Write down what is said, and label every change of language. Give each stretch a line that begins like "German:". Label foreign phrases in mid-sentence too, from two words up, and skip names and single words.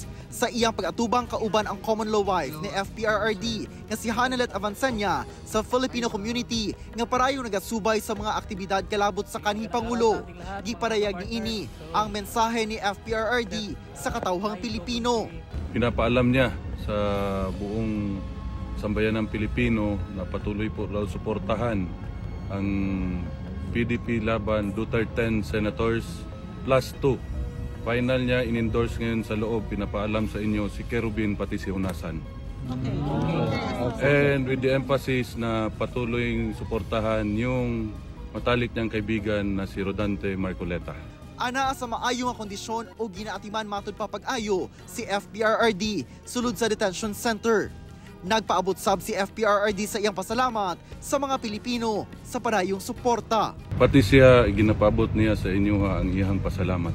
Cebuano: Sa iyang pag-atubang kauban ang common law wife ni FPRRD nga si Hanelet Avancenia sa Filipino community nga parayong nagasubay sa mga aktibidad kalabot sa kanhi Pangulo. Giparayag niini ang mensahe ni FPRRD sa katawhang Pilipino.
Filipino: Pinapaalam niya sa buong sambayanang Pilipino na patuloy po raw suportahan ang PDP laban Duterte Senators plus 2. Final niya in-endorse ngayon sa loob, pinapaalam sa inyo si Kerubin pati si Unasan.
English: And with the emphasis
Filipino: na patuloy suportahan yung matalik niyang kaibigan na si Rodante Marcoleta.
Cebuano: Ana sa maayo nga kondisyon o ginaatiman matud pa pag-ayo si FPRRD sulod sa detention center. Nagpaabot sab si FPRRD sa iyang pasalamat sa mga Pilipino sa parayong suporta. Pati siya ginapabot niya sa inyo ang iyang pasalamat.